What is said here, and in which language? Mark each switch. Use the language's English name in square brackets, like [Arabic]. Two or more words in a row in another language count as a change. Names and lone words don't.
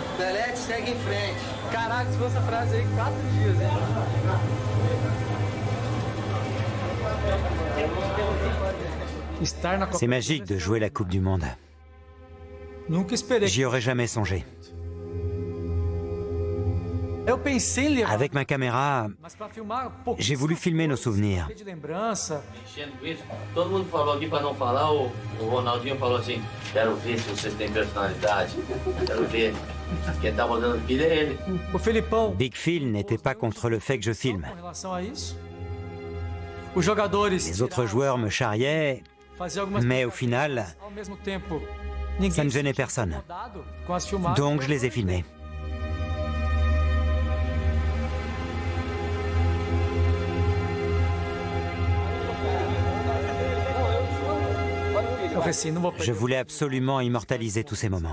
[Portuguese] Emelec, segue em frente. Caraca, se fosse essa frase aí, 4 dias, hein? [French] C'est magique de jouer la Coupe du Monde. J'y aurais jamais songé. Avec ma caméra, j'ai voulu filmer nos souvenirs. [Portuguese] Todo mundo falou aqui para não falar, o Ronaldinho falou assim: quero ver se vocês têm personalidade. Quero ver. Quem tá rodando o filho é ele. [French] Big Phil n'était pas contre le fait que je filme. Les autres joueurs me charriaient, mais au final, ça ne gênait personne. Donc je les ai filmés. Je voulais absolument immortaliser tous ces moments.